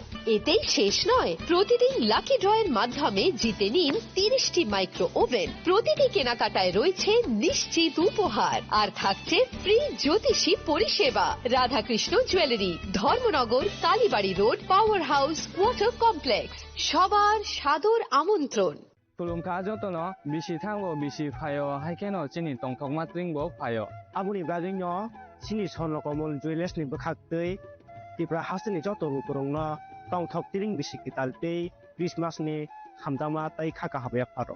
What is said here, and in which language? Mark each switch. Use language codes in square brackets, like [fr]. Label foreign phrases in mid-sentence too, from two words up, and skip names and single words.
[bn] এতেই শেষ নয়, প্রতিদিন লাকি ড্রয়ের মাধ্যমে জিতে নিন 30টি [en] micro oven. [bn] প্রতিটি কেনাকাটায় রয়েছে নিশ্চিত উপহার, আর থাকছে ফ্রি জ্যোতিষী পরিষেবা। রাধাকৃষ্ণ জুয়েলারি, ধর্মনগর, কালীবাড়ি রোড, পাওয়ার হাউস, ওয়াটার কমপ্লেক্স। সবার সাদর আমন্ত্রণ। [trp] Tulung ka joto no bisi thango bisi phayo haikeno chini tongthok matring bo phayo Abuni gajing no sini sono komol jewelers ni bakhaktei tipra hasini joto rukurong no tongthok tiring bisi kitaltei Christmas ni hamdama tai khaka habe pharo